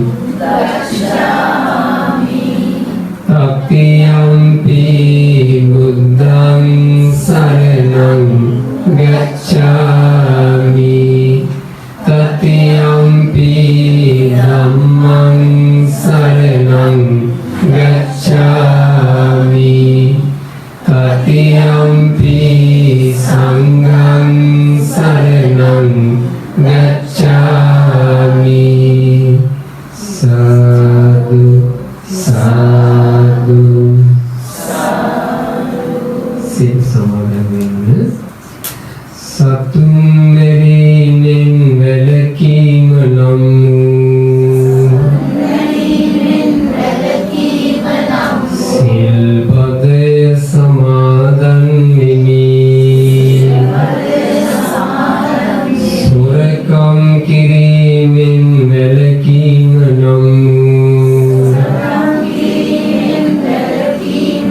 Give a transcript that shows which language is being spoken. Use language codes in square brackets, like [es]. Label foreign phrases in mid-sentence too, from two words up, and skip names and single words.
[pi] ගච්ඡාමි တတိယံ පි බුද්ධං සරණං ගච්ඡාමි တတိယံ පි ධම්මං සරණං ගච්ඡාමි တတိယံ පි සංඝං සරණං ගච්ඡාමි සාදු සාදු [si] සිත සමාදන් වෙන්න සතුන් මෙරිනෙන් වැළකීම නම් සිල්පදය සමාදන් වෙමි සොරකම් කිරීමෙන් වැළකීම නම්